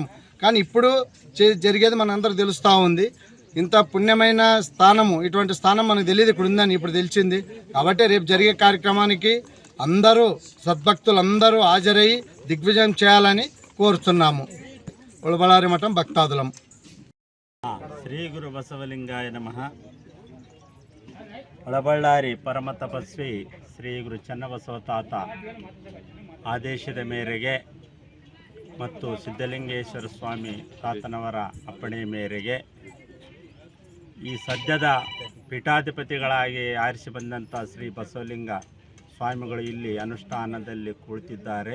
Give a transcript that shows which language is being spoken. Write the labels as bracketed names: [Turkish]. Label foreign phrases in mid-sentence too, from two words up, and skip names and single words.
[Telugu] కానీ ఇప్పుడు జరిగేది మనందరూ తెలుస్తూ ఉంది. ఇంత పుణ్యమైన స్థానము, ఇటువంటి స్థానం మనకు తెలియదు ఇక్కడ ఉందని ఇప్పుడు తెలిసింది. కాబట్టి రేపు జరిగే కార్యక్రమానికి అందరూ సద్భక్తులు అందరూ హాజరయ్యి దిగ్విజయం చేయాలని కోరుతున్నాము. ఒలబళ్ళారి మఠం భక్తాదులం. [Kannada] ಶ್ರೀ ಗುರು ಬಸವಲಿಂಗಾಯ ನಮಃ. ಒಳಬಳ್ಳಾರಿ ಪರಮ ತಪಸ್ವಿ ಶ್ರೀ ಗುರು ಚನ್ನಬಸವ ತಾತ ಆದೇಶದ ಮೇರೆಗೆ ಮತ್ತು ಸಿದ್ಧಲಿಂಗೇಶ್ವರ ಸ್ವಾಮಿ ತಾತನವರ ಅಪ್ಪಣೆ ಮೇರೆಗೆ ಈ ಸದ್ಯದ ಪೀಠಾಧಿಪತಿಗಳಾಗಿ ಆರಿಸಿ ಬಂದಂಥ ಶ್ರೀ ಬಸವಲಿಂಗ ಸ್ವಾಮಿಗಳು ಇಲ್ಲಿ ಅನುಷ್ಠಾನದಲ್ಲಿ ಕುಳಿತಿದ್ದಾರೆ.